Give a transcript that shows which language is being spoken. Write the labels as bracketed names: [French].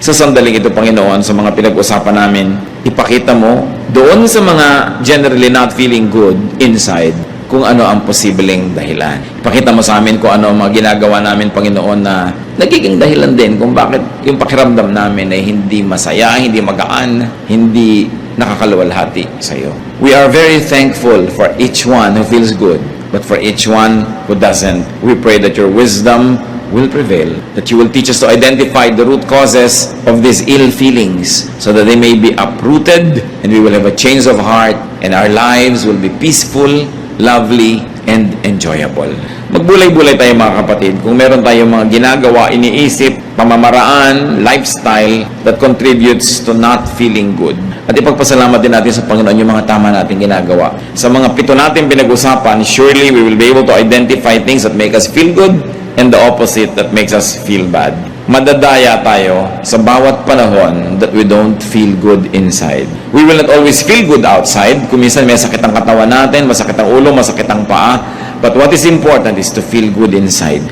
[Filipino] Sa sandaling ito, Panginoon, sa mga pinag-usapan namin, ipakita mo doon sa mga [English] generally not feeling good inside, [Filipino] kung ano ang posibleng dahilan. Ipakita mo sa amin kung ano ang mga ginagawa namin, Panginoon, na nagiging dahilan din kung bakit yung pakiramdam namin ay hindi masaya, hindi magaan, hindi nakakaluwalhati sa iyo. [English] We are very thankful for each one who feels good, but for each one who doesn't, we pray that your wisdom will prevail, that you will teach us to identify the root causes of these ill feelings so that they may be uprooted and we will have a change of heart and our lives will be peaceful, lovely, and enjoyable. [Filipino] Magbulay-bulay tayo mga kapatid kung meron tayong mga ginagawa, iniisip, pamamaraan, lifestyle [English] that contributes to not feeling good. [Filipino] At ipagpasalamat din natin sa Panginoon yung mga tama natin ginagawa. Sa mga 7 natin pinag-usapan, [English] surely we will be able to identify things that make us feel good and the opposite that makes us feel bad. [Filipino] Madadaya tayo sa bawat panahon [English] that we don't feel good inside. We will not always feel good outside. [Filipino] Kung minsan may sakit ang katawan natin, masakit ang ulo, masakit ang paa. [English] But what is important is to feel good inside.